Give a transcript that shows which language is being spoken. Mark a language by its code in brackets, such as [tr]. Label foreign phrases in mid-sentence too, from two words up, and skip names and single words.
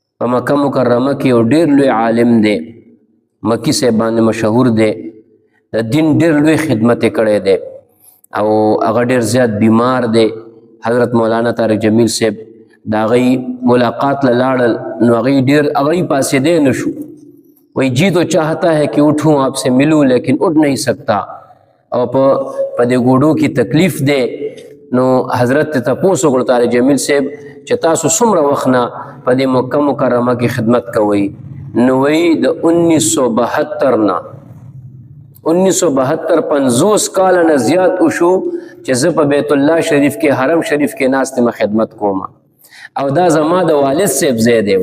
[ps] په مکه مکرمه کې یو ډېر لوی عالم دی، مکی صاحب باندې مشهور دی، د دین ډېر لوی خدمت یې کړی دی او هغه ډېر زیات بیمار دی. حضرت مولانا طارق جمیل صاحب د هغې ملاقات له لاړل نو هغې پاسېدی نه شو. [ur] وہی جی تو چاہتا ہے کہ اٹھوں آپ سے ملوں لیکن اٹھ نہیں سکتا. [ps] او په دې ګوډو کې تکلیف دی. نو حضرت ته تپوس وکړو طارق جمیل صاحب چې تاسو څومره وخت نه په دې مکه مکرمه کې خدمت کوئ؟ نو وایي د 1972 نه 1972 50 کاله نه زیات وشو چې زه په بیت الله شریف کې حرم شریف کې ناست یم خدمت کوم او دا زما د والد صاحب ځای دی.